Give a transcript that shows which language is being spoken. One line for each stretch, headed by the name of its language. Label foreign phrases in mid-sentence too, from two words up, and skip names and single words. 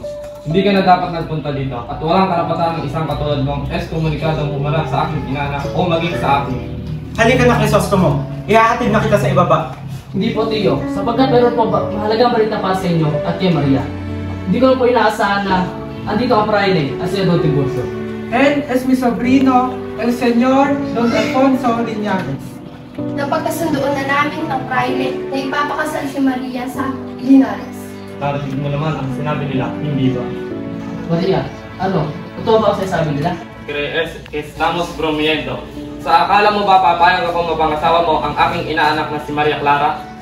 Filipino: Hindi ka na dapat nagpunta dito at walang karapatan ng isang katulad mong eskomunikadong umarap sa aking inaanak o maging sa akin. Halika na, Crisostomo. Ihahatid na kita sa ibaba. Hindi po, Tio, sapagkat mayroon po mahalagang balita para sa inyo at kay Maria. Hindi ko na po inaasahan na andito ang Friday at si Don Tiburcio.
Spanish: Él es mi sobrino, el señor Don Alfonso Liñanes.
Filipino: Napagkasundoon na namin ng Friday na ipapakasal si Maria sa Linares. Narating mo naman ang sinabi nila, hindi ba? Maria, ano? Totoo ba ang sinasabi nila?
Spanish: Estamos bromiendo.
Filipino: Sa akala mo ba papayag akong mapangasawa mo ang aking inaanak na si Maria Clara?